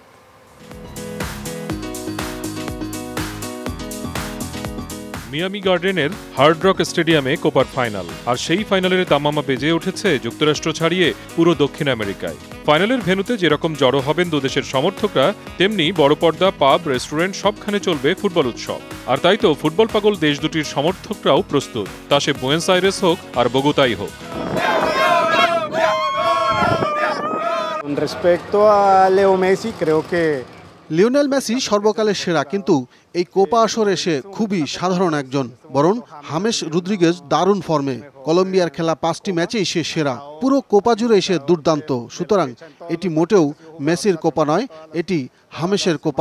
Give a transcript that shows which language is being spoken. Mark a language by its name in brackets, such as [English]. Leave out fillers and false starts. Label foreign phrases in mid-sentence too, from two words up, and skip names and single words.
[Bangla] মিয়ামি গার্ডেনের হার্ড রক স্টেডিয়ামে কোপার ফাইনাল, আর সেই ফাইনালের দামামা বেজে উঠেছে যুক্তরাষ্ট্র ছাড়িয়ে পুরো দক্ষিণ আমেরিকায়। ফাইনালের ভেন্যুতে যেরকম জড়ো হবেন দুদেশের সমর্থকরা, তেমনি বড় পর্দা, পাব, রেস্টুরেন্ট সবখানে চলবে ফুটবল উৎসব। আর তাই তো ফুটবল পাগল দেশ দুটির সমর্থকরাও প্রস্তুত, তা সে বুয়েন্স আইরেস হোক আর বগুতাই হোক। [Spanish] Con respecto a Leo Messi, creo que [Bangla] লিওনেল মেসি সর্বকালের সেরা, কিন্তু এই কোপা আসরে সে খুবই সাধারণ একজন। বরং হামেস রদ্রিগেজ দারুণ ফর্মে। কলম্বিয়ার খেলা 5টি ম্যাচেই সে সেরা। পুরো কোপা জুড়ে সে দুর্দান্ত। সুতরাং এটি মোটেও মেসির কোপা নয়, এটি হামেসের কোপা।